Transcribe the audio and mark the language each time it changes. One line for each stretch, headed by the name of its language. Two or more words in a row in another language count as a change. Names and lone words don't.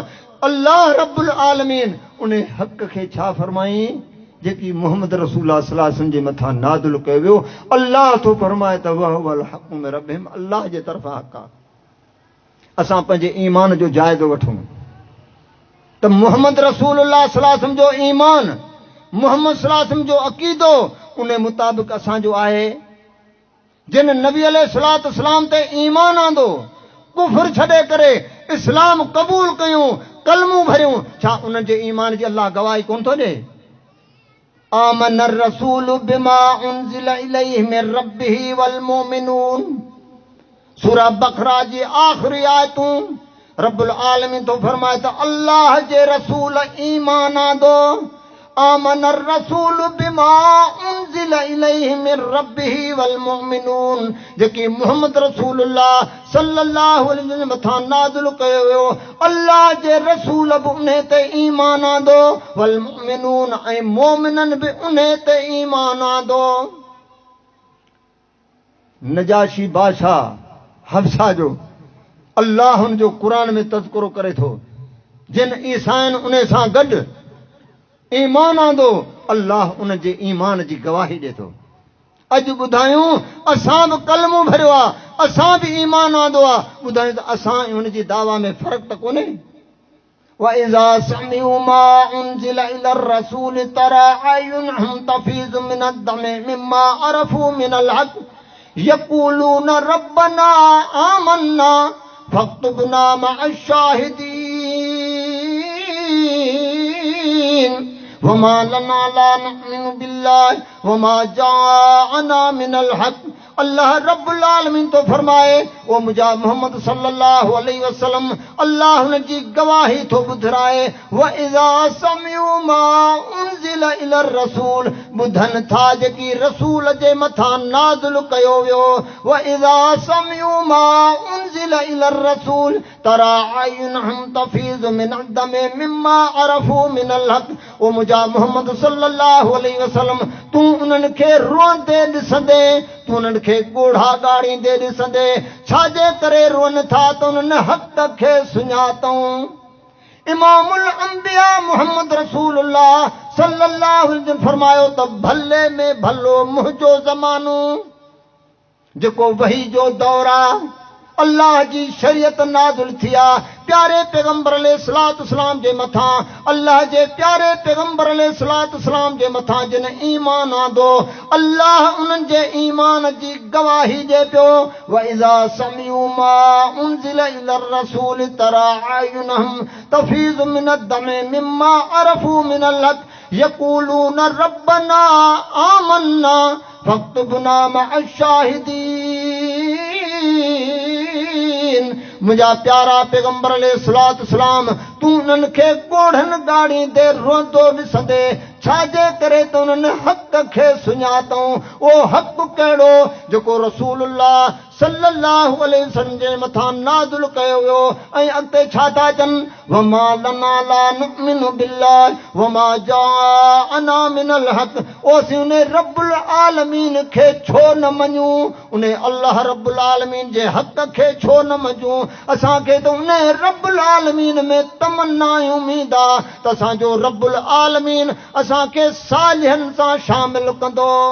Sindhi: अल्लाह
Arabic: رب العالمين
Sindhi: उन हक़ खे छा फरमाई, जेकी मोहम्मद रसूलुल्लाह
Arabic: صلى الله عليه وسلم
Sindhi: जे मथां नाज़िल कयो वियो। अल्लाह तो फरमाए त
Arabic: وهو الحق من ربهم,
Sindhi: अल्लाह जे तरफ़ां हक़ आहे। असां पंहिंजे ईमान जो जाइज़ो वठूं त मोहम्मद रसूलुल्लाह
Arabic: صلى الله عليه وسلم
Sindhi: जो ईमान, मोहम्मद
Arabic: صلى الله عليه وسلم
Sindhi: जो अक़ीदो उन मुताबिक़ असांजो आहे। जिन नबी
Arabic: عليه الصلاة والسلام
Sindhi: ते ईमान आंदो, कुफ्र छॾे करे इस्लाम क़बूल कयूं, कलमो भरियूं, छा उन्हनि जे ईमान जी अल्लाह गवाही कोन थो ॾे?
Arabic: آمن الرسول بما أنزل إليه من ربه والمؤمنون,
Sindhi: सूरह बक़रा जी आख़िरी आयतूं।
Arabic: رب العالمين
Sindhi: तो फरमाए त अल्लाह जे रसूल ईमान आंदो।
Arabic: آمن الرسول بما أنزل إليه من ربه والمؤمنون,
Sindhi: जेकी मोहम्मद रसूलुल्लाह
Arabic: صلى الله عليه وسلم
Sindhi: मथां नाज़िल कयो वियो, अल्लाह जे रसूल बि उन ते ईमान आंदो,
Arabic: والمؤمنون,
Sindhi: ऐं मोमिनन बि उन ते ईमान आंदो। नजाशी बादशाह हफ्सा जो अल्लाह हुन जो क़ुरान में तज़किरो करे थो, जिन ईसाइन उन सां गॾु ईमान आंदो, अल्लाह उन जे ईमान जी गवाही ॾे थो। अॼु ॿुधायूं असां बि कलमो भरियो आहे, असां बि ईमान आंदो आहे, ॿुधायूं त असां हुन जी दावा में फ़र्क़ु त कोन्हे।
Arabic: وَإِذَا سَمِعُوا مَا أُنزِلَ إِلَى الرَّسُولِ تَرَىٰ أَعْيُنَهُمْ تَفِيضُ مِنَ الدَّمْعِ مِمَّا عَرَفُوا مِنَ الْحَقِّ يَقُولُونَ رَبَّنَا آمَنَّا فَاكْتُبْنَا مَعَ الشَّاهِدِينَ وما لنا لا نؤمن بالله وما جاءنا من الحق.
Sindhi: अल्लाह
Arabic: رب العالمين
Sindhi: तो फरमाए ओ मुझा मोहम्मद
Arabic: صلى الله عليه وسلم
Sindhi: अल्लाह हुन जी गवाही तो बुधराए
Arabic: وإذا سمعوا ما أنزل إلى الرسول
Sindhi: बुधन था जेकी रसूल जे मथा नाज़िल कयो वियो
Arabic: وإذا سمعوا ما أنزل إلى الرسول ترى أعينهم تفيض من الدمع مما عرفوا من الحق.
Sindhi: ओ मुझा मोहम्मद
Arabic: صلى الله عليه وسلم
Sindhi: तू उन्हनि खे रोंदे ॾिसंदे तू उन्हनि खे ॻोढ़ा ॻाड़ींदे ॾिसंदे छाजे करे रोन था त उन्हनि हक़ खे सुञातऊं।
Arabic: إمام الأنبياء
Sindhi: मोहम्मद रसूलुल्लाह
Arabic: صلى الله عليه وسلم
Sindhi: फरमायो त भले में भलो मुंहिंजो ज़मानो जेको वही जो दौर आहे अल्लाह जी शरीयत नाज़िल थी आहे प्यारे पैगंबर
Arabic: عليه الصلاة والسلام
Sindhi: जे मथां अल्लाह जे प्यारे पैगंबर
Arabic: عليه الصلاة والسلام
Sindhi: जे मथां जिन ईमान आंदो अल्लाह उन्हनि जे ईमान जी गवाही ॾे पियो
Arabic: وإذا سمعوا ما أنزل إلى الرسول ترى أعينهم تفيض من الدمع مما عرفوا من الحق يقولون ربنا آمنا فاكتبنا مع الشاهدين.
Sindhi: मुझा प्यारा पैगंबर
Arabic: عليه الصلاة والسلام
Sindhi: तू उन्हनि खे ॻोढ़नि ॻाड़ींदे रोंदो ॾिसंदे छाजे करे त उन्हनि हक़ खे सुञातऊं। ओ हक़ कहिड़ो जेको रसूलुल्लाह
Arabic: صلى الله عليه وسلم
Sindhi: जे मथां नाज़िल कयो वियो ऐं अॻिते छा था चवनि
Arabic: وما لنا لا نؤمن بالله وما جاءنا من الحق.
Sindhi: ओसीं उन
Arabic: رب العالمين
Sindhi: खे छो न मञूं उन अल्लाह
Arabic: رب العالمين
Sindhi: जे हक़ खे छो न मञूं। असांखे त उन
Arabic: رب العالمين
Sindhi: में तमन्ना उम्मीद आहे त असांजो
Arabic: رب العالمين
Sindhi: असांखे सालिहनि सां शामिल कंदो।